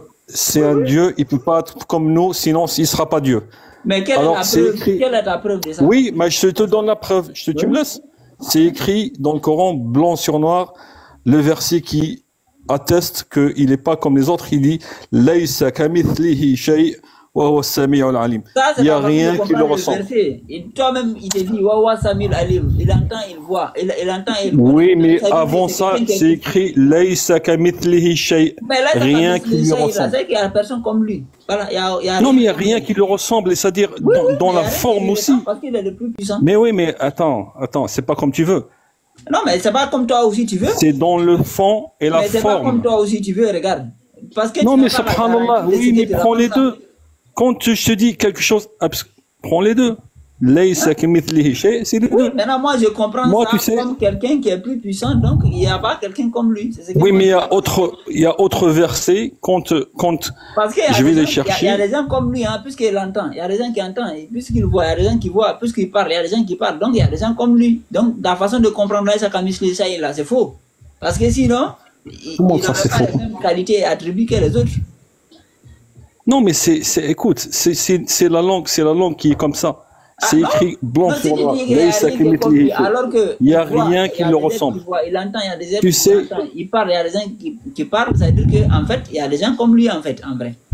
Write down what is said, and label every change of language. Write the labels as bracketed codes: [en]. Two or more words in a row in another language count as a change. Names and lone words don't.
[fr] C'est un Dieu, il peut pas être comme nous, sinon il sera pas Dieu. Mais quelle est la preuve de ça? Oui, mais je te donne la preuve. Tu me laisses? C'est écrit dans le Coran, blanc sur noir, le verset qui atteste qu'il n'est pas comme les autres. Il dit « [ar] ليس كمثله شيء وهو السميع العليم ». [fr] Il n'y a rien qui le ressemble. Toi-même, il te dit « [ar] وهو السميع العليم ». [fr] Il entend, il voit. Il entend, il voit. Oui, mais avant ça, c'est écrit « [ar] ليس كمثله شيء ». [fr] Rien qui lui ressemble. C'est qu'il n'y a personne comme lui. Non, mais il n'y a rien qui le ressemble, c'est-à-dire dans la forme aussi. Parce qu'il est le plus puissant. Mais oui, mais attends, c'est pas comme tu veux. Non, mais c'est pas comme toi aussi tu veux. C'est dans le fond et la forme. Mais c'est pas comme toi aussi tu veux, regarde. Parce que non, mais subhanallah, oui, mais prends les deux. Quand je te dis quelque chose, prends les deux. [ar] ليس كمثله شيء, [fr] c'est les deux. Maintenant, moi, je comprends ça comme quelqu'un qui est plus puissant, donc il n'y a pas quelqu'un comme lui. Oui, mais il y a autre versets quand parce que je vais les chercher. Il y a des gens comme lui, hein, puisqu'il entend. Il y a des gens qui entendent, puisqu'il voit. Il y a des gens qui voient, puisqu'il parle. Il y a des gens qui parlent. Donc, il y a des gens comme lui. Donc, la façon de comprendre [ar] ليس كمثله شيء, [fr] là, c'est faux. Parce que sinon, il n'a pas les mêmes qualités et attributs que les autres. Non, mais écoute, c'est la langue qui est comme ça. C'est écrit blanc sur noir. Il n'y a rien qui le ressemble. Il entend, il y a des êtres il parle, il y a des gens qui parlent, ça veut dire qu'en fait, il y a des gens comme lui, en fait, en vrai.